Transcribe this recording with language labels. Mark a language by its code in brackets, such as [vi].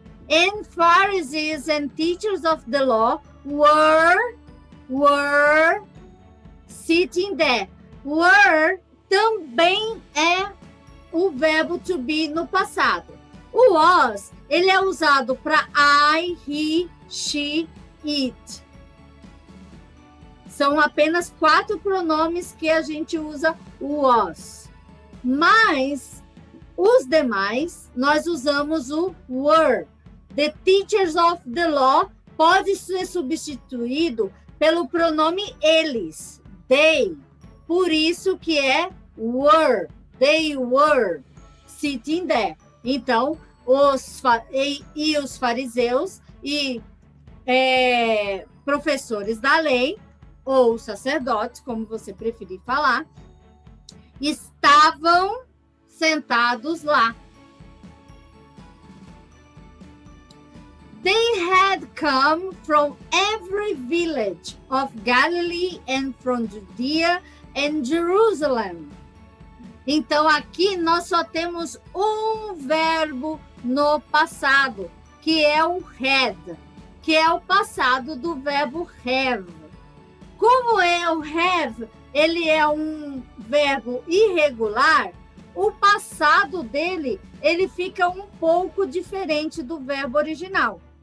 [en] And Pharisees and teachers of the law were sitting there. [pt] Were também é o verbo to be no passado. O was, ele é usado para I, he, she, it. São apenas 4 pronomes que a gente usa o was. Mas os demais, nós usamos o were. The teachers of the law pode ser substituído pelo pronome eles, they. Por isso que é were, [en] they were sitting there. [pt] Então, os fariseus e professores da lei, ou sacerdotes, como você preferir falar, estavam sentados lá. [en] They had come from every village of Galilee and from Judea and Jerusalem. [pt] Então, aqui nós só temos um verbo no passado, que é o had, que é o passado do verbo have. Como é o have, ele é um verbo irregular, o passado dele, ele fica um pouco diferente do verbo original.